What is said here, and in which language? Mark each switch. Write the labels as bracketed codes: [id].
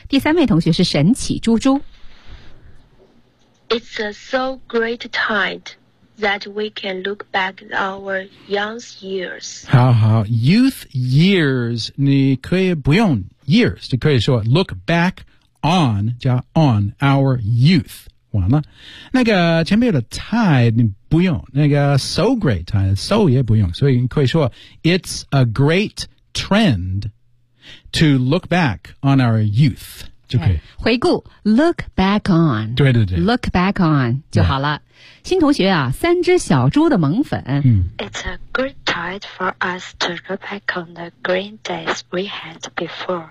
[zh] 第三位同学是神奇猪猪。 [en] It's a so great time that we can look back our young years. [zh] 好好 ，youth years， 你可以不用 years， 你可以说 [en] look back on [zh] 加 [en] on our youth。 [zh] 完了，那个前面的 [en] tide 你不用，那个 so great tide so 也不用， [zh] 所以你可以说 [en] it's a great trend to look back on our youth [zh] 就可以回顾 [en] look back on [zh] 对对对 [en] look back on 就好了。Yeah. [zh] 新同学啊，三只小猪的萌粉。嗯、 [en] it's a good tide for us to look back on the green days we had before.